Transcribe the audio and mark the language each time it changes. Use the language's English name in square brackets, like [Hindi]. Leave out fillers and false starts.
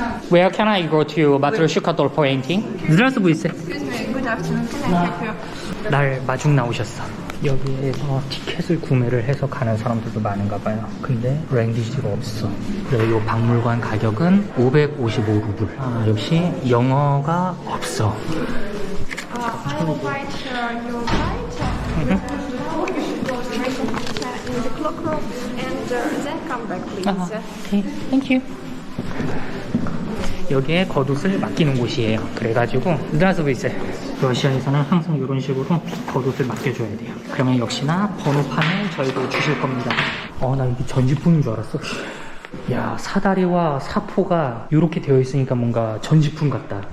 [English] Where can I go to Matryoshka doll painting? [Russian] Здравствуйте. [English] Excuse me, good afternoon. Can I help you? [Korean] 날 마중 나오셨어. 여기에서 티켓을 구매를 해서 가는 사람들도 많은가 봐요. 근데 랭귀지가 없어. 그리고 이 박물관 가격은 555루블. 아, 역시 영어가 없어. [English] I will write your guide. You should go straight in the clock room and then come back, please. 오케이, 땡큐. [Korean] 여기에 겉옷을 맡기는 곳이에요. 그래가지고 [Russian] zdravствуйте. [Korean] 러시아에서는 항상 이런 식으로 겉옷을 맡겨줘야 돼요. 그러면 역시나 번호판을 저희도 주실 겁니다. 나 이게 전지품인 줄 알았어. 야, 사다리와 사포가 이렇게 되어 있으니까 뭔가 전지품 같다.